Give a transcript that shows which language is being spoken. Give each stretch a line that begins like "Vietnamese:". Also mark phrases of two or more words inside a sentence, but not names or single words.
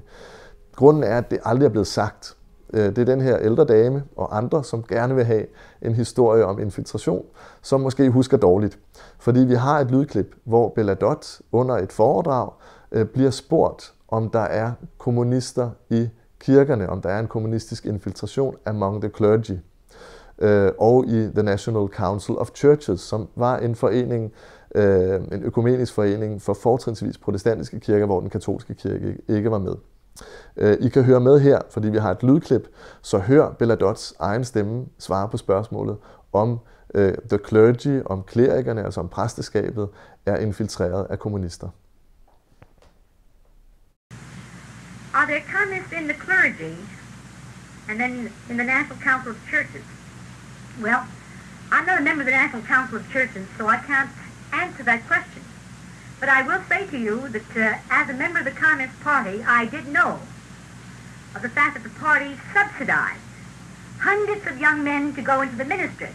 Danish: Grunden er, at det aldrig er blevet sagt. Det er den her ældre dame og andre, som gerne vil have en historie om infiltration, som måske husker dårligt. Fordi vi har et lydklip, hvor Bernadotte under et foredrag bliver spurgt, om der er kommunister i kirkerne, om der er en kommunistisk infiltration
English: among the clergy,
Danish: og i The National Council of Churches, som var en forening, en økumenisk forening for fortrinsvis protestantiske kirker, hvor den katolske kirke ikke var med. I kan høre med her, fordi vi har et lydklip, så hør Bernadottes egen stemme svare på spørgsmålet om
English: the clergy,
Danish: om klerikerne, altså om præsteskabet, er infiltreret af kommunister.
English: Are there communists in the clergy and then in the National Council of Churches? Well, I'm not a member of the National Council of Churches, so I can't answer that question. But I will say to you that as a member of the Communist Party, I did know of the fact that the party subsidized hundreds of young men to go into the ministry.